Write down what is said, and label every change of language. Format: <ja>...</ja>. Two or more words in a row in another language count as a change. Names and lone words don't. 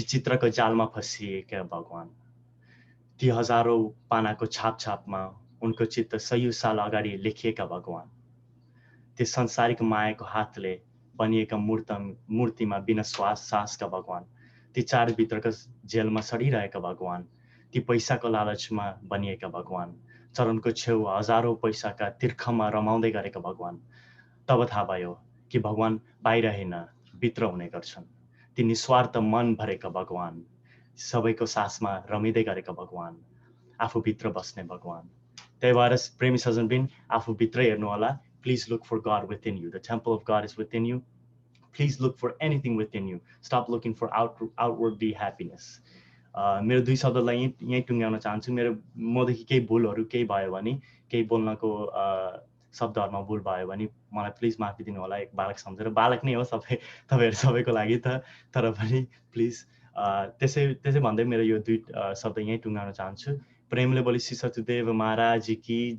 <ne>चित्रको जालमा फसिएका भगवान, ती हजारौं पानाको छापमा उनको चित्त सयौं साल अगाडि लेखिएका भगवान, ती संसारिक मायाको हातले बनिएका मूर्तिमा बिना सासका भगवान, ती चारभित्रका जेलमा सडिरहेका भगवान, ती पैसाको लालचमा बनिएका भगवान, चरणको छेउ हजारौं पैसाका तिर्खमा रमाउँदै गरेका भगवान. तब थाहा भयो कि भगवान बाहिर हैन, भित्र हुने गर्छन्. ती निस्वार्थ मन भरेका भगवान, सबैको सासमा रमिँदै गरेका भगवान, आफूभित्र बस्ने भगवान. त्यही भएर प्रेमी सजनबिन, आफूभित्र हेर्नु होला.</ne> <en>Please look for God within you. The temple of God is within you. Please look for anything within you. Stop looking for outwardly happiness.</en> <ne>मेरो दुई शब्दलाई यहीँ टुङ्ग्याउन चाहन्छु. मदेखि केही भुलहरू केही भयो भने, केही बोल्नको शब्दहरुमा भुल भयो भने मलाई प्लिज माफी दिनु होला, एक बालक सम्झेर। बालक नै हो सबै तपाईहरु सबैको लागि त, तर पनि प्लिज त्यसै भन्दै मेरो यो दुई शब्द यही टुङ्गाउन चाहन्छु। प्रेमले बोली श्री सत्यदेव महाराज की जय।</ne>